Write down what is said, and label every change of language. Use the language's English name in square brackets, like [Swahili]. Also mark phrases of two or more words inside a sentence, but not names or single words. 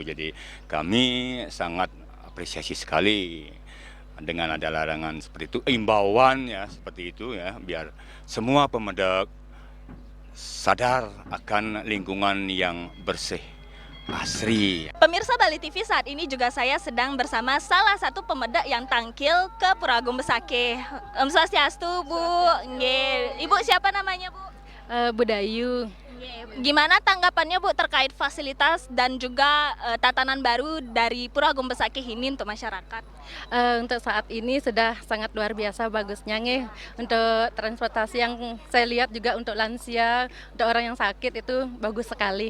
[Indonesian] Jadi kami sangat apresiasi sekali dengan ada larangan seperti itu, imbauan ya seperti itu ya, biar semua pemeda sadar akan lingkungan yang bersih, asri. Pemirsa Bali TV, saat ini juga saya sedang bersama salah satu pemeda yang tangkil ke Pura Agung Besakih. [Balinese] Om Swastiastu, [Indonesian] Bu. Nggih. Ibu siapa namanya, Bu? Bu Dayu. Gimana tanggapannya Bu terkait fasilitas dan juga tatanan baru dari Pura Agung Besakih ini untuk masyarakat? Untuk saat ini sudah sangat luar biasa bagusnya nih. Untuk transportasi yang saya lihat juga untuk lansia, untuk orang yang sakit itu bagus sekali.